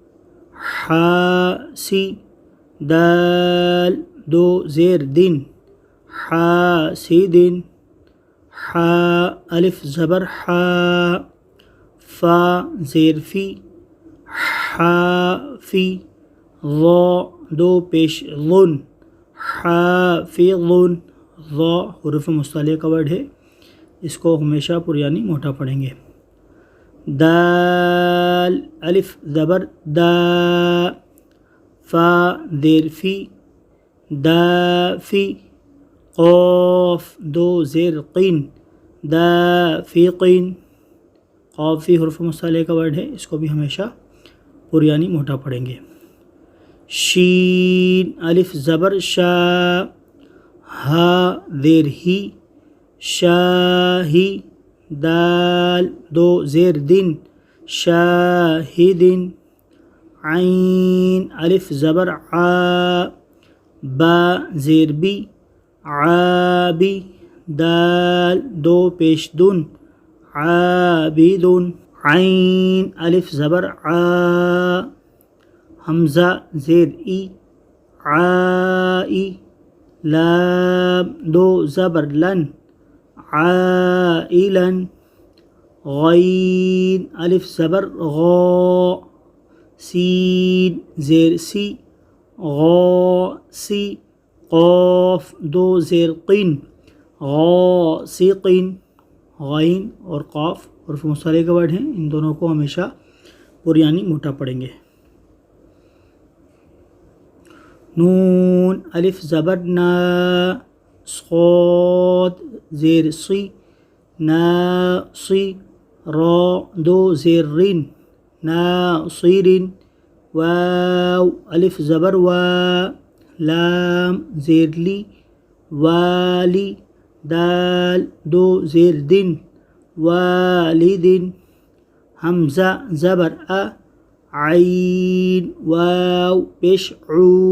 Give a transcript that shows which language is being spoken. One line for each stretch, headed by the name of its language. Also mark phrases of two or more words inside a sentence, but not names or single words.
Urdu: حاسی، دال دو زیر دن، حاسدن، حا الف زبر حا، فا زیر فی، حافی، ضا دو پیش ظن، حافظن، ضا حروف مصطلح کا ورڈ ہے، اس کو ہمیشہ پر یعنی موٹا پڑھیں گے۔ دال الف زبر دا، فا دیر فی، دافی، قاف دو زیر قین، دافقین، قافی حروف مصطلح کا ورڈ ہے، اس کو بھی ہمیشہ پر یعنی موٹا پڑھیں گے۔ شین الف زبر شا، ہا زیر ہی، شاہی، دال دو زیر دن، شاہدن، عین الف زبر عا، با زیر بی، عابی، دال دو پیش دن، عابدن، عین الف زبر عا، حمزہ زیر ای، عائی، لام دو زبر لن، عائلن، غین الف زبر غا، سین زیر سی، غاسی، قاف دو زیر قین، غاسقین، غین اور قاف حروف مصطلح کے ورڈ ہیں، ان دونوں کو ہمیشہ پر یعنی موٹا پڑھیں گے۔ نون الف زبر نا، صاد زیر سی، ناصی، را دو زیر رن، ناصرن، واو الف زبر وا، لام زیر لی، والی، دال دو زیر دن، والدن، حمزہ زبر ا، عین واو پیش عو،